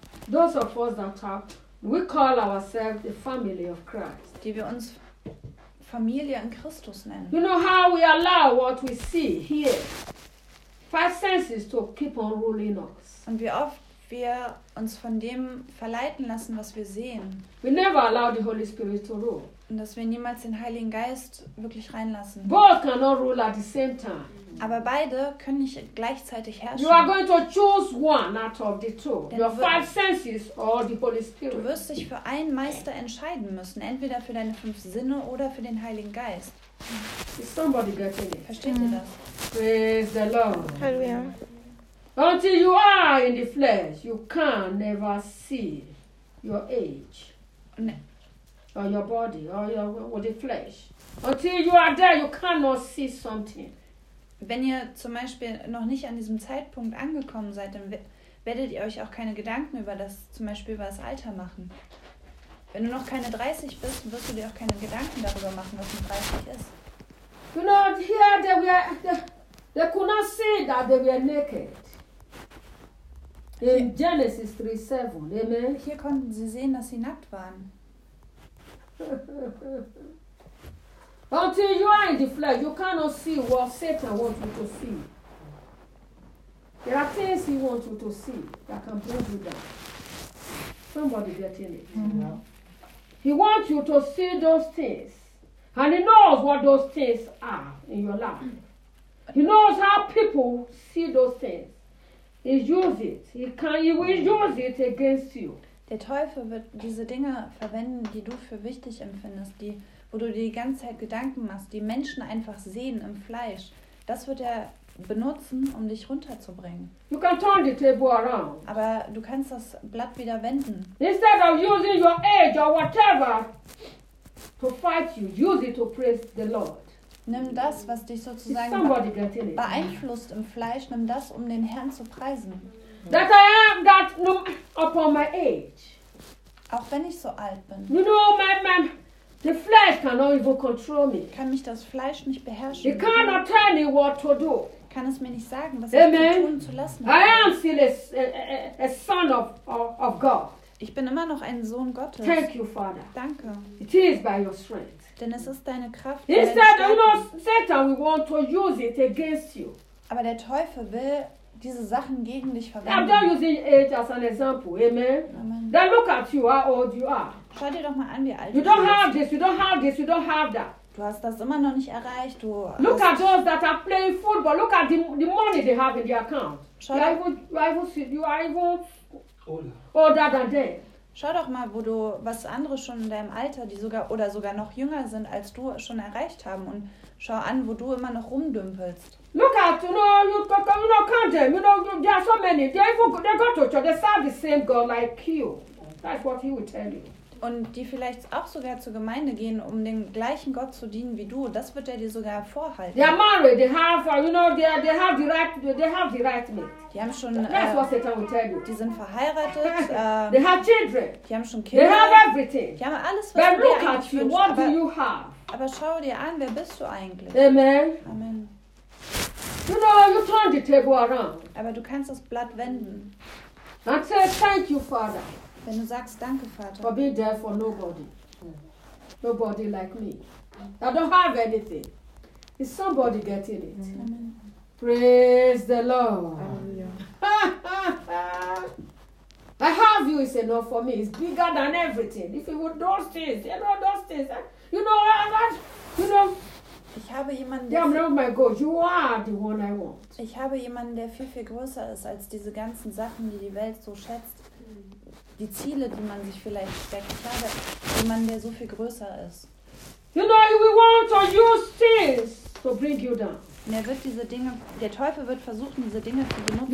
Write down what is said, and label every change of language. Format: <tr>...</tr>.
<en>Those of us that have, we call ourselves the family of Christ.</en> <de>Die wir uns Familie in Christus nennen.</de> <en>You know how we allow what we see here. Five senses to keep on ruling us.</en> <de>Und wie oft wir uns von dem verleiten lassen, was wir sehen.</de> <en>We never allow the Holy Spirit to rule.</en> <de>Und dass wir niemals den Heiligen Geist wirklich reinlassen.</de> <en>Both cannot rule at the same time.</en> <de>Aber beide können nicht gleichzeitig herrschen.</de> <en>You are going to choose one out of the two. Your five senses or the Holy Spirit.</en> <de>Du wirst dich für einen Meister entscheiden müssen, entweder für deine fünf Sinne oder für den Heiligen Geist.</de> <en>Is somebody getting it?</en> <de>Versteht ihr das?</de> <en>Praise the Lord.</en> <de>Hallelujah.</de> <en>Until you are in the flesh, you can never see your age.</en> <de>Ne.</de> <en>Or your body, or your or the flesh. Until you are there, you cannot see something.</en> <de>wenn ihr zum Beispiel noch nicht an diesem Zeitpunkt angekommen seid, dann werdet ihr euch auch keine Gedanken über das, zum Beispiel über das Alter machen. Wenn du noch keine 30 bist, wirst du dir auch keine Gedanken darüber machen, was mit 30 ist.</de> <en>Do not hear that we are, they could not see that they were naked. In Genesis 3:7, amen.</en> <de>Hier konnten sie sehen, dass sie nackt waren.</de> <en>Until you are in the flesh, you cannot see what Satan wants you to see. There are things he wants you to see that can bring you down. Somebody getting it. Mm-hmm. He wants you to see those things. And he knows what those things are in your life. He knows how people see those things. He uses it. He will use it against you.</en> <de>Der Teufel wird diese Dinge verwenden, die du für wichtig empfindest, die, wo du dir die ganze Zeit Gedanken machst, die Menschen einfach sehen im Fleisch. Das wird er benutzen, um dich runterzubringen.</de> <en>You can turn the table around.</en> <de>Aber du kannst das Blatt wieder wenden.</de> <en>Instead of using your age or whatever to fight you, use it to praise the Lord.</en> <de>Nimm das, was dich sozusagen beeinflusst im Fleisch, nimm das, um den Herrn zu preisen.</de> <en>That I am that no upon my age.</en> <de>Auch wenn ich so alt bin.</de> <en>You know, man, the flesh cannot even control me.</en> <de>Kann mich das Fleisch nicht beherrschen.</de> <en>It cannot tell me what to do.</en> <de>Kann es mir nicht sagen, was ich zu tun zu lassen habe.</de> <en>I am still a son of God.</en> <de>Ich bin immer noch ein Sohn Gottes.</de> <en>Thank you, Father.</en> <de>Danke.</de> <en>It is by your strength.</en> <de>Denn es ist deine Kraft.</de> <en>Instead, you know, Satan will want to use it against you.</en> <de>Aber der Teufel will diese Sachen gegen dich verwenden.</de> <en>I'm not using age as an example. Amen.</en> <de>Amen.</de> <en>Then look at you, how old you are.</en> <de>Schau dir doch mal an, wie alt du bist.</de> <en>You don't have this, you don't have this, you don't have that.</en> <de>Du hast das immer noch nicht erreicht. Du</de> <en>look at those that are playing football. Look at the money they have in their account. You are even older than them.</en> <de>Schau doch mal, wo du, was andere schon in deinem Alter, die sogar oder sogar noch jünger sind als du, schon erreicht haben. Und schau an, wo du immer noch rumdümpelst.</de> <en>Look at, you know, count them. You know, there are so many. They go to church. They serve the same God like you. That's what he will tell you.</en> <de>Und die vielleicht auch sogar zur Gemeinde gehen, um dem gleichen Gott zu dienen wie du. Das wird er dir sogar vorhalten.</de> <en>They are married. They have, you know, they have the right mate.</en> <de>Die haben schon.</de> <en>That's what Satan will tell you.</en> <de>Die sind verheiratet.</de> <en>They have children.</en> <de>Die haben schon Kinder.</de> <en>They have everything.</en> <de>Die haben alles, was du dir eigentlich wünschst.</de> <en>What do you have?</en> <de>Aber schau dir an, wer bist du eigentlich?</de> <en>Amen.</en> <de>Amen.</de> <en>You know, you turn the table around.</en> <de>Aber du kannst das Blatt wenden.</de> <en>And say thank you, Father.</en> <de>Wenn du sagst, danke, Vater.</de> <en>For being there for nobody. Nobody like me. I don't have anything. Is somebody getting it? Amen. Praise the Lord.</en> <de>Hallelujah.</de> <en>I have you is enough for me. It's bigger than everything. If you would those things, you know those things. You know,</en> <de>ich habe jemanden, der</de> <en>yeah, my God, you are the one I want.</en> <de>Ich habe jemanden, der viel, viel größer ist als diese ganzen Sachen, die die Welt so schätzt. Die Ziele, die man sich vielleicht steckt. Ich habe jemanden, der so viel größer ist.</de> <en>You know, we want to use things to bring you down.</en> <de>Und er wird diese Dinge, der Teufel wird versuchen, diese Dinge zu benutzen,</de>